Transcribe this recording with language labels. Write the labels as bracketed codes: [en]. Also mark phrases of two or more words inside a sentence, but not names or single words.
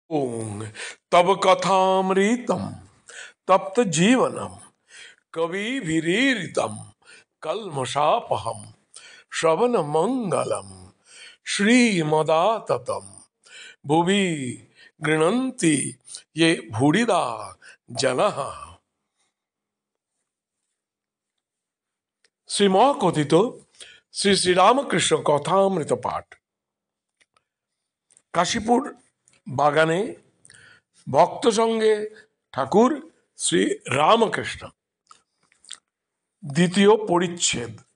[sa] ओम तब कथामृतम तप्त जीवनम कविभिरीरितम कल्मषापहम श्रवण मंगलम श्रीमदाततम भुवि गृह्णन्ति ये भूरिदा जनः। [bn] শ্রীমকথিত শ্রী শ্রীরামকৃষ্ণ কথামৃত পাঠ। কাশীপুর বাগানে ভক্ত সঙ্গে ঠাকুর শ্রী রামকৃষ্ণ, দ্বিতীয় পরিচ্ছেদ।